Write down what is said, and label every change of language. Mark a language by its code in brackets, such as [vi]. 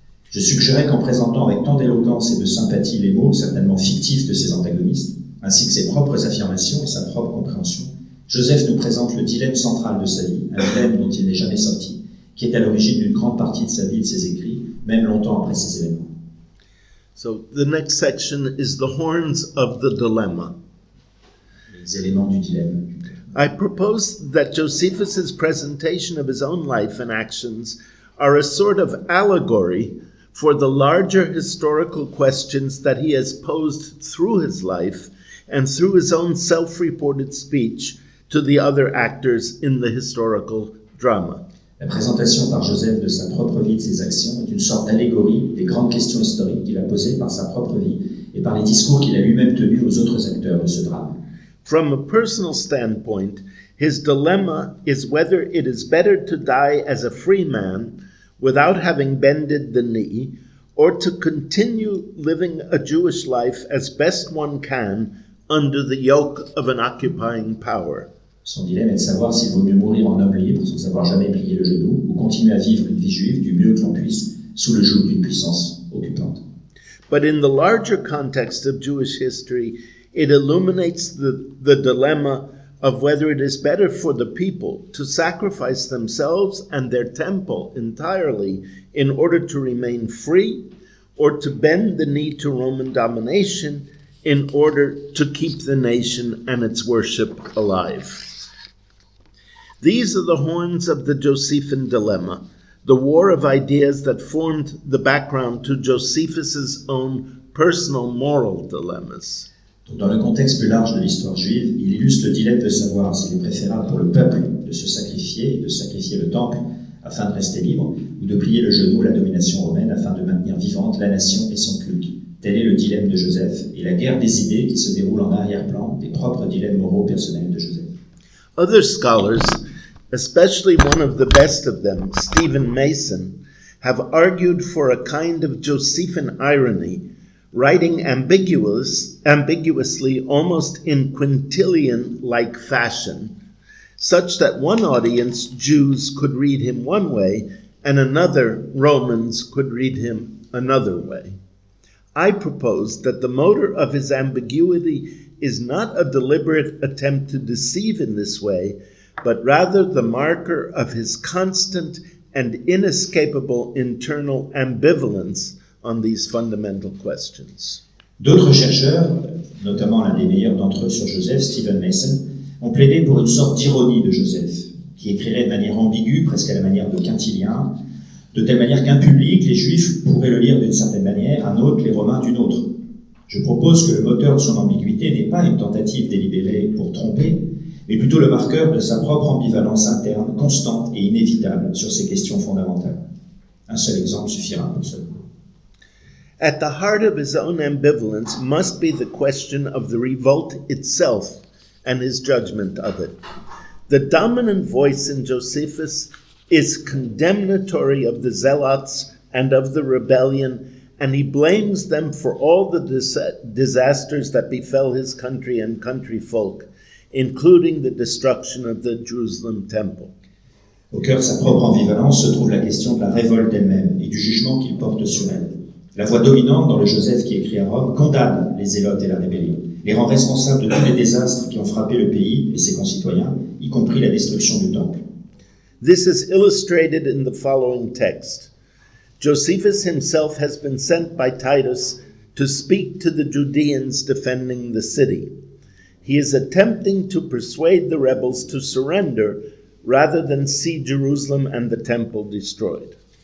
[fr] Je suggérais qu'en présentant avec tant d'éloquence et de sympathie les mots, certainement fictifs de ses antagonistes, ainsi que ses propres affirmations et sa propre compréhension, Joseph nous présente le dilemme central de sa vie, un dilemme dont il n'est jamais sorti, qui est à l'origine d'une grande partie de sa vie et de ses écrits, même longtemps après ces événements. [en] So the next section is the horns of the dilemma. [fr] Les éléments du dilemme. [en] I propose that Josephus's presentation of his own life and actions are a sort of allegory for the larger historical questions that he has posed through his life and through his own self-reported speech to the other actors in the historical drama. [fr] La présentation par Joseph de sa propre vie et de ses actions est une sorte d'allégorie des grandes questions historiques qu'il a posées par sa propre vie et par les discours qu'il a lui-même tenus aux autres acteurs de ce drame. [en] From a personal standpoint, His dilemma is whether it is better to die as a free man without having bended the knee, or to continue living a Jewish life as best one can under the yoke of an occupying power. [fr] Son dilemme est de savoir s'il vaut mieux mourir en homme libre, sans avoir jamais plié le genou, ou continuer à vivre une vie juive du mieux que l'on puisse, sous le joug d'une puissance occupante. [en] But in the larger context of Jewish history, it illuminates the dilemma of whether it is better for the people to sacrifice themselves and their temple entirely in order to remain free, or to bend the knee to Roman domination in order to keep the nation and its worship alive. These are the horns of the Josephian dilemma, the war of ideas that formed the background to Josephus's own personal moral dilemmas. [fr] Dans le contexte plus large de l'histoire juive, il illustre le dilemme de savoir s'il est préférable pour le peuple de se sacrifier et de sacrifier le temple afin de rester libre, ou de plier le genou à la domination romaine afin de maintenir vivante la nation et son culte. Tel est le dilemme de Joseph et la guerre des idées qui se déroule en arrière-plan des propres dilemmes moraux personnels de Joseph. [en] Other scholars, especially one of the best of them, Stephen Mason, have argued for a kind of Josephian irony, writing ambiguously almost in quintillion-like fashion, such that one audience, Jews, could read him one way, and another, Romans, could read him another way. I propose that the motor of his ambiguity is not a deliberate attempt to deceive in this way, but rather the marker of his constant and inescapable internal ambivalence on these fundamental questions. [fr] D'autres chercheurs, notamment l'un des meilleurs d'entre eux sur Joseph, Stephen Mason, ont plaidé pour une sorte d'ironie de Joseph, qui écrirait de manière ambiguë, presque à la manière de Quintilien, de telle manière qu'un public, les Juifs, pourraient le lire d'une certaine manière, un autre, les Romains, d'une autre. Je propose que le moteur de son ambiguïté n'est pas une tentative délibérée pour tromper, mais plutôt le marqueur de sa propre ambivalence interne, constante et inévitable sur ces questions fondamentales. Un seul exemple suffira pour cela. [en] At the heart of his own ambivalence must be the question of the revolt itself and his judgment of it. The dominant voice in Josephus is condemnatory of the zealots and of the rebellion, and he blames them for all the disasters that befell his country and country folk, including the destruction of the Jerusalem temple. [fr] Au cœur de sa propre ambivalence se trouve la question de la révolte elle-même et du jugement qu'il porte sur elle. La voix dominante dans le Joseph qui écrit à Rome condamne les zélotes et la rébellion, les rend responsables de tous les désastres qui ont frappé le pays et ses concitoyens, y compris la destruction du temple. [en] This is illustrated in the following text. Josephus himself has been sent by Titus to speak to the Judeans defending the city. He is attempting to persuade the rebels to surrender rather than see Jerusalem and the temple destroyed.